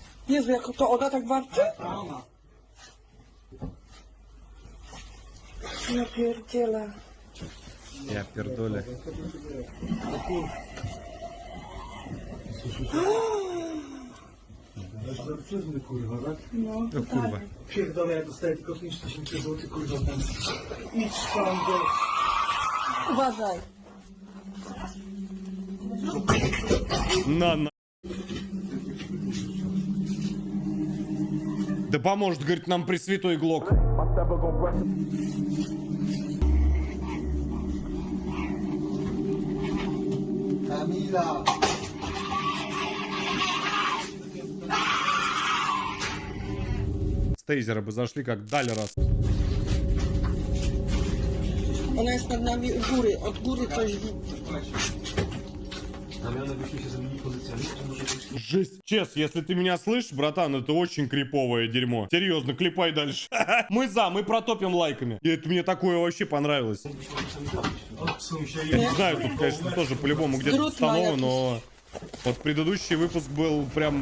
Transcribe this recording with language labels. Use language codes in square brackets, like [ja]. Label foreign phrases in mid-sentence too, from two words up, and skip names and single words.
[pl] Jezu, jak to ona tak warczy? Ja pierdzielę. Ja pierdolę. No, No kurwa. Pierdolę, ja dostaję tylko 5000 zł, kurwa, tam. Idź tam do... uważaj. [ru] На. Да поможет, говорит, нам Пресвятой Глок. [pl] Kamila! [ru] С тейзера бы зашли, как дали раз. [pl] Ona jest nad nami u góry, od góry coś widzi. [ru] Жесть. Чес, если ты меня слышишь, братан, это очень криповое дерьмо. Серьезно, клепай дальше. Мы протопим лайками. И это мне такое вообще понравилось. Я не знаю, тут, конечно, тоже по-любому где-то установлено, но вот предыдущий выпуск был прям...